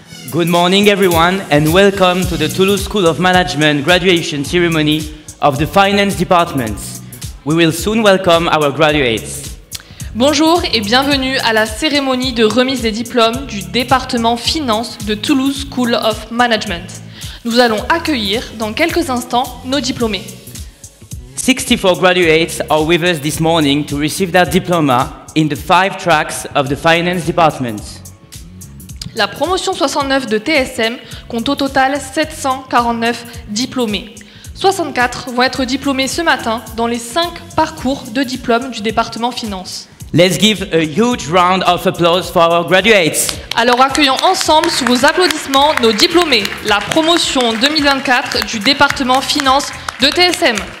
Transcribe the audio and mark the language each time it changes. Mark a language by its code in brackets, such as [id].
[en] Good morning everyone and welcome to the Toulouse School of Management graduation ceremony of the Finance Department. We will soon welcome our graduates. [fr] Bonjour et bienvenue à la cérémonie de remise des diplômes du département Finance de Toulouse School of Management. Nous allons accueillir dans quelques instants nos diplômés. [en] 64 graduates are with us this morning to receive their diploma in the 5 tracks of the Finance Department. [fr] La promotion 69 de TSM compte au total 749 diplômés. 64 vont être diplômés ce matin dans les 5 parcours de diplôme du département Finance. [en] Let's give a huge round of applause for our graduates. [fr] Alors accueillons ensemble sous vos applaudissements nos diplômés, la promotion 2024 du département Finance de TSM.